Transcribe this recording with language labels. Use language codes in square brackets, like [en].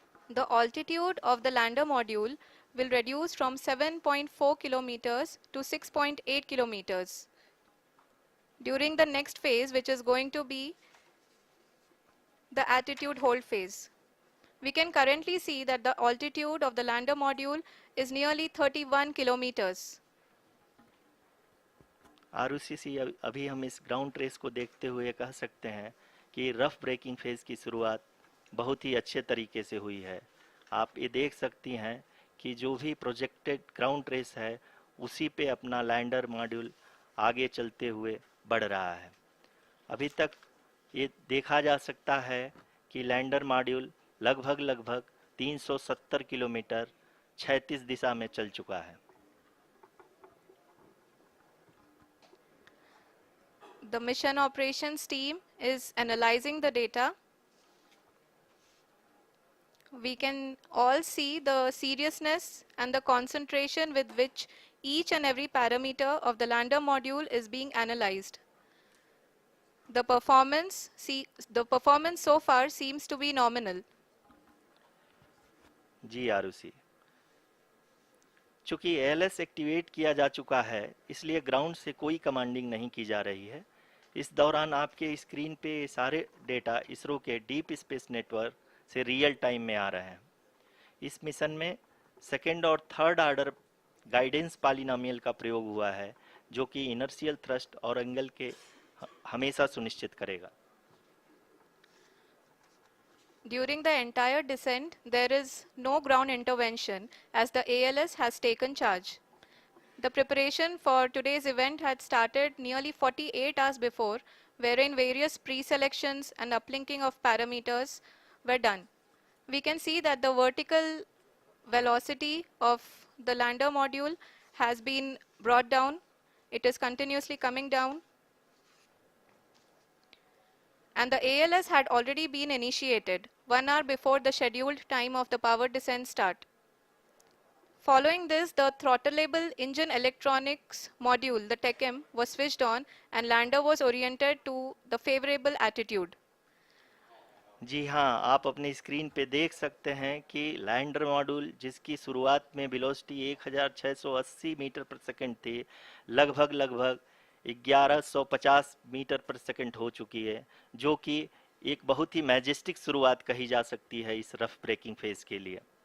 [en] The altitude of the lander module will reduce from 7.4 kilometers to 6.8 kilometers during the next phase, which is going to be the attitude hold phase. We can currently see that the altitude of the lander module is nearly 31 kilometers. [hi] Arushi, अभी हम इस ground trace को देखते हुए कह सकते हैं कि रफ ब्रेकिंग फेज की शुरुआत बहुत ही अच्छे तरीके से हुई है। आप ये देख सकती हैं कि जो भी प्रोजेक्टेड ग्राउंड ट्रेस है उसी पे अपना लैंडर मॉड्यूल आगे चलते हुए बढ़ रहा है। अभी तक ये देखा जा सकता है कि लैंडर मॉड्यूल लगभग लगभग 370 किलोमीटर क्षैतिज दिशा में चल चुका है। [en] The mission operations team is analyzing the data. We can all see the seriousness and the concentration with which each and every parameter of the lander module is being analyzed. The performance so far seems to be nominal. [hi] जी आरुषि, चूंकि ALS activate किया जा चुका है, इसलिए ground से कोई commanding नहीं की जा रही है। इस दौरान आपके स्क्रीन पे सारे डेटा इसरो के डीप स्पेस नेटवर्क से रियल टाइम में आ रहे हैं। इस मिशन में सेकेंड और थर्ड ऑर्डर गाइडेंस पॉलिनोमियल का प्रयोग हुआ है, जो कि इनर्शियल थ्रस्ट और एंगल के हमेशा सुनिश्चित करेगा। [en] During the entire descent, there is no ground intervention as the ALS has taken charge. The preparation for today's event had started nearly 48 hours before, wherein various pre-selections and uplinking of parameters were done. We can see that the vertical velocity of the lander module has been brought down. It is continuously coming down. And the ALS had already been initiated 1 hour before the scheduled time of the power descent start. Following this, the throttleable engine electronics module, the TECM, was switched on and lander was oriented to the favorable attitude. [hi] जी हाँ, आप अपनी screen पे देख सकते हैं कि lander module, जिसकी शुरुआत में वेलोसिटी 1680 मीटर पर सेकंड थी, लगभग लगभग 1150 मीटर पर सेकंड हो चुकी है, जो कि एक बहुत ही मैजेस्टिक शुरुआत कही जा सकती है इस रफ ब्रेकिंग फेज के लिए।